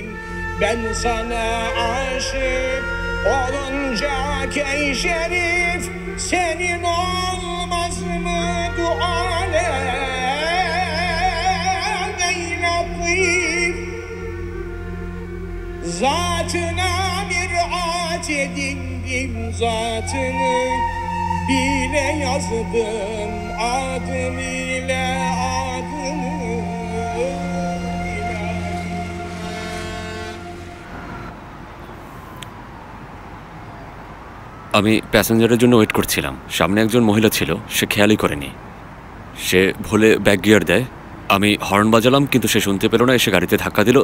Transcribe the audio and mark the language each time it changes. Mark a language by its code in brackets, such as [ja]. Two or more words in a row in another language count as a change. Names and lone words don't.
[tr] Ben sana aşık olunca ey şerif, senin olmaz mı dualar ey latif. Zatına miraç edindim, zatını bile yazdım, adım ile adını. [bn] আমি প্যাসেঞ্জারের জন্য ওয়েট করছিলাম। সামনে একজন মহিলা ছিল, সে খেয়ালই করেনি। সে ভুলে ব্যাক গিয়ার দেয়। আমি হর্ন বাজালাম, কিন্তু সে শুনতে পেল না, এসে গাড়িতে ধাক্কা দিল।